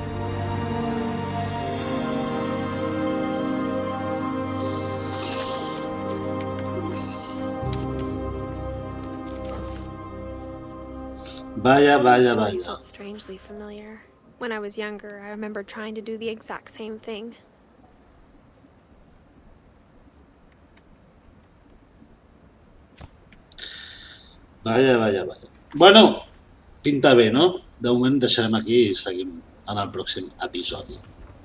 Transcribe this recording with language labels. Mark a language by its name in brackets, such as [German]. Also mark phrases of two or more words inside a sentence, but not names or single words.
[Spanish] Vaya, vaya, [English] The story [Spanish] vaya. [English] felt strangely familiar. When I was younger, I remember trying to do the exact same thing. [Spanish] Vaya, vaya, vaya. [Catalan] Bueno, pinta bé, no? De moment deixarem aquí i seguim en el pròxim episodi.